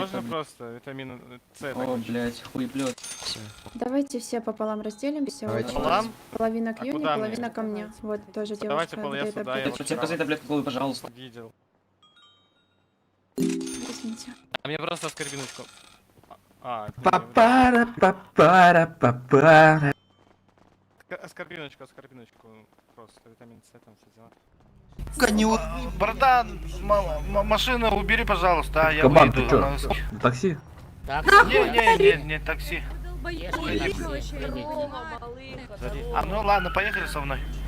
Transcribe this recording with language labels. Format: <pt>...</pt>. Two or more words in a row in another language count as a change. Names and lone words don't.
<ru>можно таблеточку. просто? Витамин С. О, блядь, хуеплет. Давайте все пополам разделимся. Давайте. Вот Пополам? половина к А Юне, куда половина мне? ко мне. Вот тоже Давайте девушка. пол я дает сюда, я таблеточки. вот Противопоказания таблетку головы, пожалуйста. Видел. Возьмите. А мне просто аскорбиночку. А, Папара, папара, папара. аскорбиночку. Просто витамин С там все дела. Братан, машину убери, пожалуйста, я Кабан, ты выйду. чё? Такси? Не, такси. А ну ладно, поехали со мной.</ru>